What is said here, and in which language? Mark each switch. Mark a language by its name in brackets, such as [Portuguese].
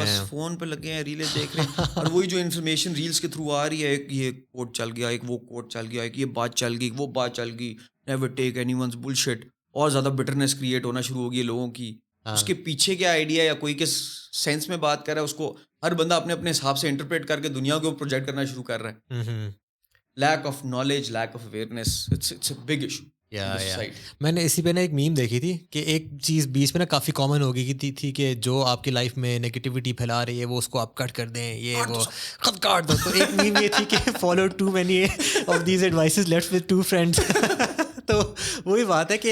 [Urdu] بس فون پہ لگے ہیں, ریلیں دیکھ رہے ہیں, اور وہی جو انفارمیشن ریلس کے تھرو آ رہی ہے, ایک یہ کوٹ چل گیا, ایک وہ کوٹ چل گیا, ایک یہ بات چل گئی, وہ بات چل گئی, [English] Never take any one's bullshit. [Urdu] اور زیادہ بٹرنس کریٹ ہونا شروع ہو گئی ہے لوگوں کی. اس کے پیچھے کیا آئیڈیا یا کوئی کس سینس میں بات کر رہا ہے, اس کو ہر بندہ اپنے اپنے حساب سے انٹرپریٹ کر کے دنیا کو پروجیکٹ کرنا شروع کر رہا ہے. [English] Lack of knowledge, lack of awareness, it's a big issue. [Urdu] میں نے اسی پہ نا ایک میم دیکھی تھی کہ ایک چیز بیچ میں نا کافی کامن ہو گئی تھی کہ جو آپ کی لائف میں نگیٹیوٹی پھیلا رہی ہے وہ اس کو آپ کٹ کر دیں, یہ وہ خود کاٹ دو. تو ایک میم یہ تھی کہ [English] Follow too many of these advices let's with two friends. [Urdu] تو وہی بات ہے کہ